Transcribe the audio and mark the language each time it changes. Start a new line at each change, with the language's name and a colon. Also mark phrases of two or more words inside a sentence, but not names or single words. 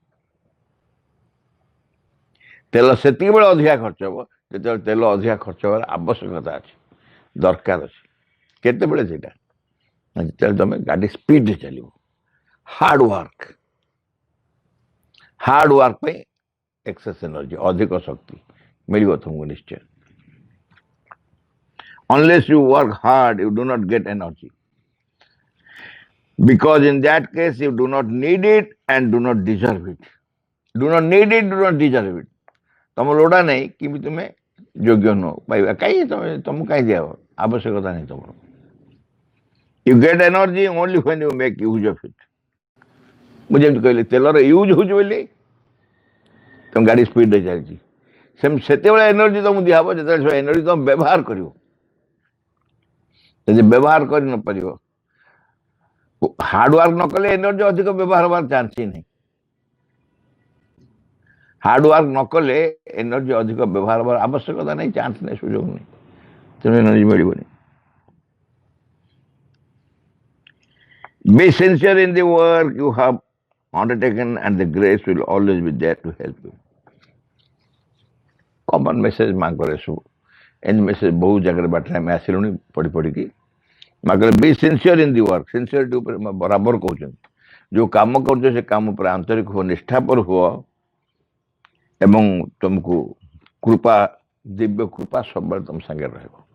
Odia: ତେଲ ସେତିକିବେଳେ ଅଧିକା ଖର୍ଚ୍ଚ ହବ ଯେତେବେଳେ ତେଲ ଅଧିକା ଖର୍ଚ୍ଚ ହେବାର ଆବଶ୍ୟକତା ଅଛି, ଦରକାର ଅଛି। କେତେବେଳେ? ସେଇଟା ଯେତେବେଳେ ତମେ ଗାଡ଼ି ସ୍ପିଡରେ ଚାଲିବ।
English: hard work
Odia: ପାଇଁ
English: excess energy,
Odia: ଅଧିକ ଶକ୍ତି ମିଳିବ ତୁମକୁ ନିଶ୍ଚୟ।
English: Unless you work hard, you do not get energy, because in that case you do not need it and do not deserve it. Do not need it, do not deserve it.
Odia: ତମ ଲୋଡ଼ା ନାହିଁ କିନ୍ତୁ ତୁମେ ଯୋଗ୍ୟ ନୁହ ପାଇବା। କାହିଁ ତମକୁ କାହିଁ ଦିଆହବ? ଆବଶ୍ୟକତା ନାହିଁ ତମର।
English: You get energy only when you make use of it.
Odia: ମୁଁ ଯେମିତି କହିଲି ତେଲର ୟୁଜ୍ ହଉଛି ବୋଲି ତମ ଗାଡ଼ି ସ୍ପିଡରେ ଚାଲିଛି, ସେତେବେଳେ ଏନର୍ଜି ତମକୁ ଦିଆହବ ଯେତେବେଳେ ସେ ଏନର୍ଜି ତମେ ବ୍ୟବହାର କରିବ। ଯଦି ବ୍ୟବହାର କରି ନପାରିବ,
English: hard work
Odia: ନ କଲେ ଏନର୍ଜି ଅଧିକ ବ୍ୟବହାର ହେବାର ଚାନ୍ସ ହିଁ ନାହିଁ।
English: hard work
Odia: ନ କଲେ ଏନର୍ଜି ଅଧିକ ବ୍ୟବହାର ହେବାର ଆବଶ୍ୟକତା ନାହିଁ, ଚାନ୍ସ ନାହିଁ, ସୁଯୋଗ ନାହିଁ, ତେଣୁ ଏନର୍ଜି ମିଳିବନି।
English: Be sincere in the work you have undertaken and the grace will always be there to help you. common message
Odia: ମାଙ୍କର ଏସବୁ, ଏମିତି ମେସେଜ ବହୁତ ଜାଗାରେ ବାଟରେ ଆମେ ଆସିଲୁଣି ପଢ଼ି ପଢ଼ିକି। ମା କହିଲେ ବି
English: sincere in the work.
Odia: ସିନସିୟରିଟି ଉପରେ ବରାବର କହୁଛନ୍ତି, ଯେଉଁ କାମ କରୁଛ ସେ କାମ ଉପରେ ଆନ୍ତରିକ ହୁଅ, ନିଷ୍ଠାପର ହୁଅ, ଏବଂ ତୁମକୁ କୃପା, ଦିବ୍ୟ କୃପା ସବୁବେଳେ ତମ ସାଙ୍ଗରେ ରହିବ।